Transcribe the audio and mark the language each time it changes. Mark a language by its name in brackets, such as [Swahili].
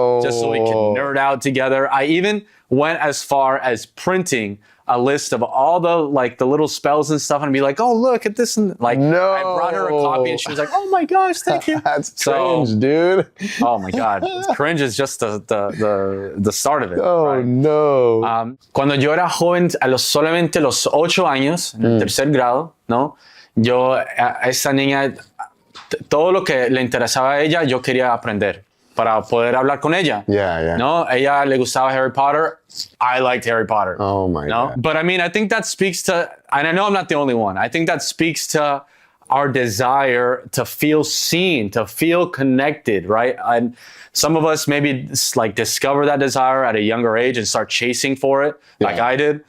[English] Just so we could nerd out together. I even went as far as printing a list of all the little spells and stuff and be like, oh, look at this. And like, I brought her a copy and she was like, oh my gosh, thank you. That's cringe, dude. Oh my God. Cringe is just the start of it. Oh, right? No. [Spanish] Cuando yo era joven, solamente los 8 años, en el 3er grado, ¿no? Yo, a esa niña, todo lo que le interesaba a ella, yo quería aprender para poder hablar con ella. [English] Yeah. [Spanish] No, ella le gustaba Harry Potter. [English] I liked Harry Potter. Oh my God. But I mean, I think that speaks to, and I know I'm not the only one. I think that speaks to our desire to feel seen, to feel connected, right? And some of us maybe like discover that desire at a younger age and start chasing for it, like I did.